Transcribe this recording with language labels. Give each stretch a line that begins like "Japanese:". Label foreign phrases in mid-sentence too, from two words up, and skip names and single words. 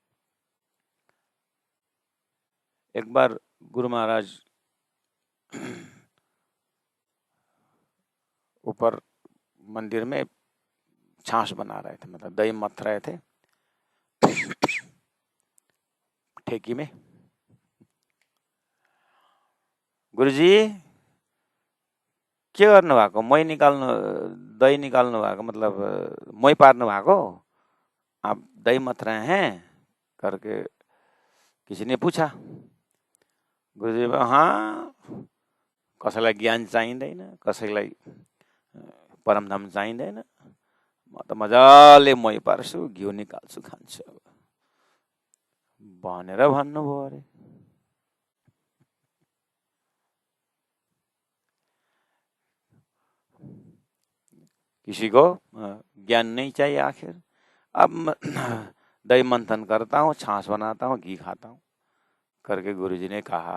Hindi: एक बार गुरु महाराज ऊपर मंदिर में छाछ बना रहे थे, मतलब दही मथ रहे थे ठेकी में।
Nepali: गुरुजी के गर्नु भएको, मही निकाल्नु, दही निकाल्नु भएको, मतलब मही पार्नु भएको,
Hindi: आप दही मथ रहे हैं करके किसी ने पूछा। गुरुजी हाँ,
Nepali: कसैलाई ज्ञान चाहिँदैन, कसैलाई परमधाम चाहिँदैन, म त मजाले मही पार्छु, घिउ निकाल्छु, खान्छु भनेर भन्नुभयो अरे।
Hindi: किसी को ज्ञान नहीं चाहिए आखिर। अब दही मंथन करता हूँ, छाछ बनाता हूँ, घी खाता हूँ करके गुरुजी ने कहा।